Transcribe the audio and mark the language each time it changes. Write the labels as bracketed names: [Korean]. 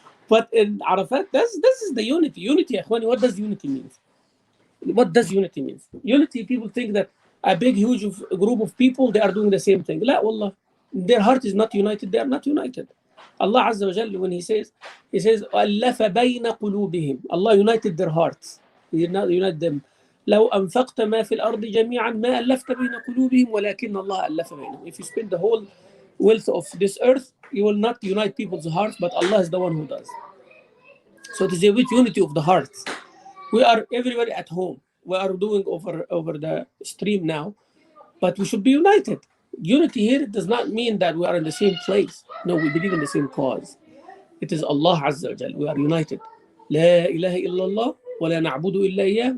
[English] But in Arafat, this is the unity. Unity, Akhwani, what does unity mean? What does unity mean? Unity, people think that a big, huge group of people, they are doing the same thing. [Arabic] La, wallah. [English] Their heart is not united. They are not united. Allah Azza wa Jalla, when He says, [Arabic] أَلَّفَ بَيْنَ قُلُوبِهِمْ. [English] Allah united their hearts. He did not unite them. [Arabic] لو أنفقت ما في الأرض جميعا ما ألفت بين قلوبهم ولكن الله ألف بينهم. [English] If you spend the whole wealth of this earth, you will not unite people's hearts, but Allah is the one who does. So it is a with unity of the hearts. We are everybody at home. We are doing over the stream now, but we should be united. Unity here does not mean that we are in the same place. No, we believe in the same cause. It is Allah Azza wa Jal. We are united. [Arabic] لا إله إلا الله ولا نعبد إلا إياه.